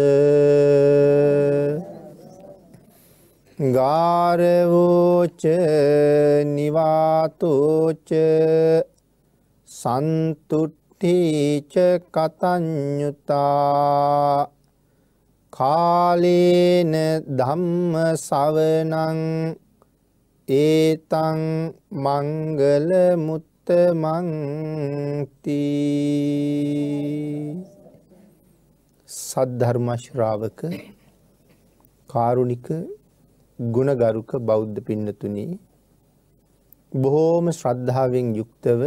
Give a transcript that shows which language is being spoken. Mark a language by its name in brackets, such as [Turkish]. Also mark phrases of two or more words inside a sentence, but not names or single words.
[Pali] ගාරවෝච නිවාතෝච සන්තුට්ඨ තීච කතඤ්ඤුතා කාලේන ධම්ම ශවණං ඒතං මංගල මුත්තමං [Sinhala] තී සද්ධර්ම ශ්‍රාවක කාරුණික ගුණගරුක බෞද්ධ පින්නතුනි බොහෝම ශ්‍රද්ධාවෙන් යුක්තව